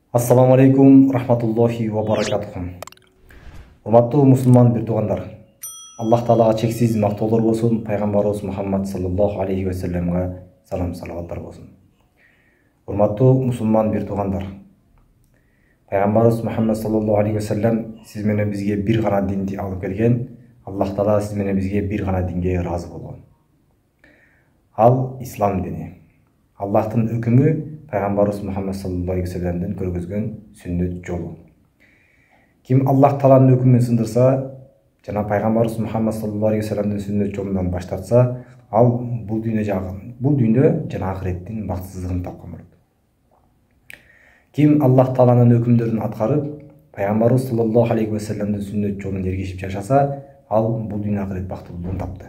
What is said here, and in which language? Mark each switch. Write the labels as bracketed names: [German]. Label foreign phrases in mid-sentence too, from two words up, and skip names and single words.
[Arabic] السلام عليكم ورحمة الله وبركاته. [Kyrgyz] Урматтуу мусулман бир туугандар, Аллах Таалага чексиз мактоолор болсун, пайгамбарыбыз Мухаммад [Arabic] صلى الله عليه وسلم [Kyrgyz] салам салаваттар болсун. Урматтуу мусулман бир туугандар, пайгамбарыбыз Мухаммад [Arabic] صلى الله عليه وسلم [Kyrgyz] сиз менен бизге бир гана динди алып келген. Аллах Таала сиз менен бизге бир гана динге ыраазы болгон. Ал ислам дини. Аллахтын өкүмү Пайгамбарыбыз Мухаммад [Arabic] صلى الله عليه وسلم [Kyrgyz] көргөзгөн сүннөт жолу. Ким Аллах Тааланын өкүмүн сындырса, жана Пайгамбарыбыз Мухаммад [Arabic] صلى الله عليه وسلم [Kyrgyz] сүннөт жолунан баш тартса, ал бул дүйнө жана ахиреттин бактысыздыгын тапкан болот. Ким Аллах Тааланын өкүмдөрүн аткарып, Пайгамбарыбыз [Arabic] صلى الله عليه وسلم [Kyrgyz] сүннөт жолун эргишип жашаса, ал бул дүйнө ахирет бактылуулугун тапты.